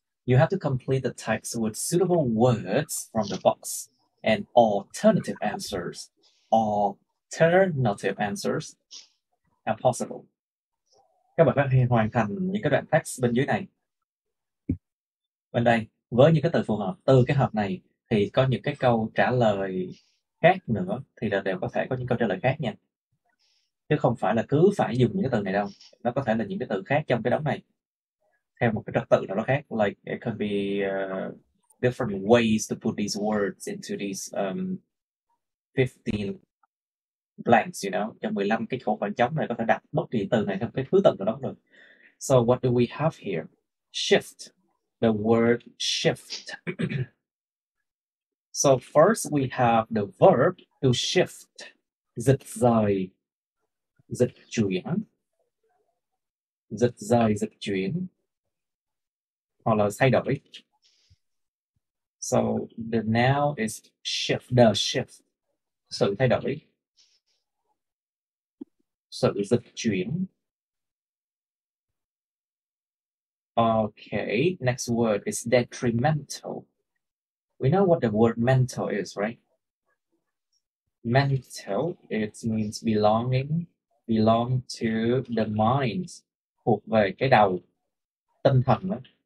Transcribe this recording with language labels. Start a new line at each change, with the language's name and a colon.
English: You have to complete the text with suitable words from the box and alternative answers. Alternative answers are possible.
Vietnamese: Các bạn có thể hoàn thành những cái đoạn text bên dưới này. Bên đây, với những cái từ phù hợp, từ cái hộp này thì có những cái câu trả lời khác nữa, thì đều có thể có những câu trả lời khác nha. Chứ không phải là cứ phải dùng những cái từ này đâu. Nó có thể là những cái từ khác trong cái đống này, theo một cái trật tự nào đó khác.
English: Like it could be different ways to put these words into these 15 blanks, you know.
Vietnamese: Trong 15 cái khoảng trống này có thể đặt bất kỳ từ này theo cái thứ tự nào đó được.
English: So what do we have here? Shift. The word shift. So first we have the verb to shift.
Vietnamese: Dịch rời, dịch chuyển. Dịch rời, dịch chuyển. Hoặc là thay đổi.
English: So the noun is shift, the shift.
Vietnamese: Sự thay đổi. Sự dịch chuyển.
English: Okay, next word is detrimental. We know what the word mental is, right? Mental, it means belong to the mind,
Vietnamese: thuộc về cái đầu, tinh thần đó.